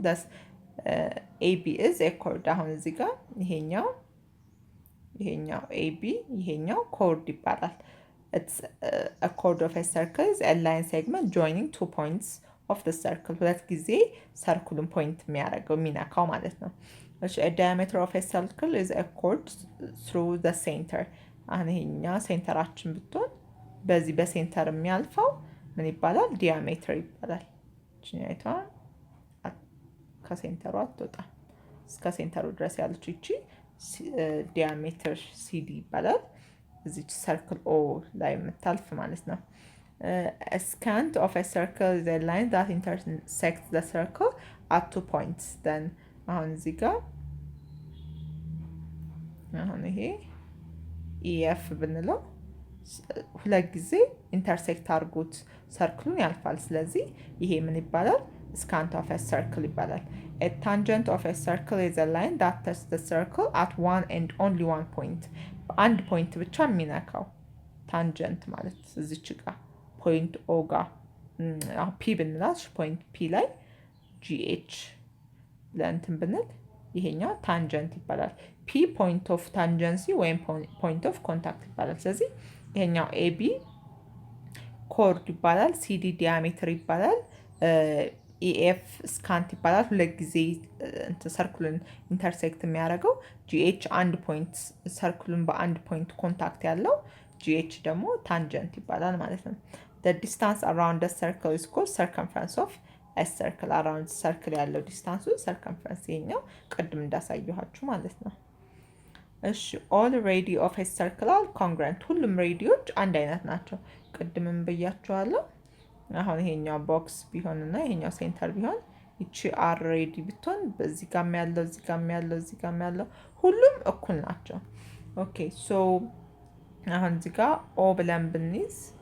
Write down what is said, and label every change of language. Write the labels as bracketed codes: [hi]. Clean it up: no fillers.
[en] thus AB is a chord. [am] አሁን እዚህ ጋር ይሄኛው AB ይሄኛው chord ይባላል። [en] It's a chord of a circle is a line segment joining two points of the circle. [am] ሁለት ጊዜ ሰርክሉን ፖይንት የሚያደርገው የሚነካው ማለት ነው። [en] a diameter of a circle is a chord through the center. [am] አሁን ይሄኛ ሴንተራችን ብትሆን በዚህ በሴንተር የሚያልፈው ምን ይባላል? ዲያሜትር ይባላል። እቺኛይቷ ከሴንተሩ አትወጣም። እስከ ሴንተሩ ድረስ ያለችው እቺ ዲያሜትር ሲዲ ይባላል። እዚች ሰርክል ኦ ላይ የምታልፍ ማለት ነው። [en] A scant of a circle is a line that intersects the circle at two points. [am] Then አሁን እዚህ ጋር አሁን ይሄ EF ብንለው ሁለት ጊዜ ኢንተርሴክት አድርጎት ሰርክሉን ያልፋል። ስለዚህ ይሄ ምን ይባላል? [en] scant of a circle [am] ይባላል። [en] A tangent of a circle is a line that touches the circle at one and only one point. [am] አንድ ፖይንት ብቻ የሚነካው ታንጀንት ማለት እዚች ጋር ፖይንት ኦ ጋር ፒ ብንላት ፖይንት ፒ ላይ GH ለእንትን ብንል ይሄኛው ታንጀንት ይባላል። ፒ [en] ፖይንት ኦፍ ታንጀንሲ [am] ወይም [en] ፖይንት ኦፍ ኮንታክት [am] ይባላል። ስለዚህ ይሄኛው ኤቢ ኮርድ ይባላል። ሲዲ ዲያሜትር ይባላል። ኢኤፍ ስካንት ይባላል። ሁለት ጊዜ ሰርክሉን ኢንተርሴክት የሚያደርገው ጂኤች አንድ ፖይንት ሰርክሉን በአንድ ፖይንት ኮንታክት ያለው ጂኤች ደግሞ ታንጀንት ይባላል ማለት ነው። [en] the distance around the circle is called circumference of a circle. around circle ያለው ዲስታንሱ circumference [am] ይሄኛው ቅድም እንዳሳየኋችሁ ማለት ነው። እሺ [en] all radii of a circle are congruent. [am] ሁሉም ሬዲዮች አንድ አይነት ናቸው። ቅድምም ብያችኋለሁ። አሁን ይሄኛው ቦክስ ቢሆንና ይሄኛው ሴንተር ቢሆን እቺ አር ሬዲ ብትሆን በዚህ ጋር ያለው እዚህ ጋር ያለው እዚህ ጋር ያለው ሁሉም እኩል ናቸው። ኦኬ ሶ አሁን እዚህ ጋር ኦ ብለን ብንይዝ